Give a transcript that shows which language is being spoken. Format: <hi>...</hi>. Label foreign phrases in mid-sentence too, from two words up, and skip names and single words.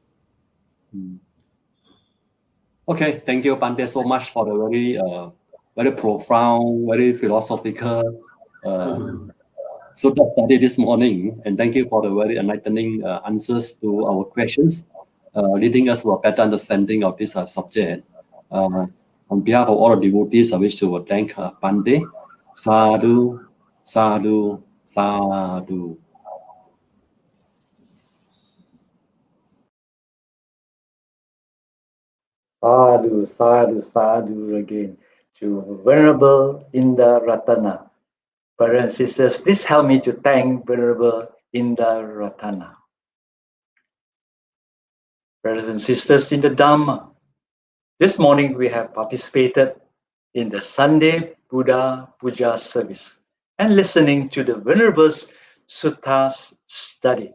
<en>Okay, thank you, Bhante, so much for the very profound, very philosophical sutta study this morning, and thank you for the very enlightening answers to our questions, leading us to a better understanding of this subject. On behalf of all the devotees, I wish to thank Bhante.</en> <pi>Sadhu, sadhu, sadhu. Sadhu, sadhu, sadhu</pi> <en>again to Venerable Indaratana. Brothers and sisters, please help me to thank Venerable Indaratana. Brothers and sisters in the Dhamma, this morning we have participated in the Sunday Buddha Puja service and listening to the Venerable's Suttas study.</en>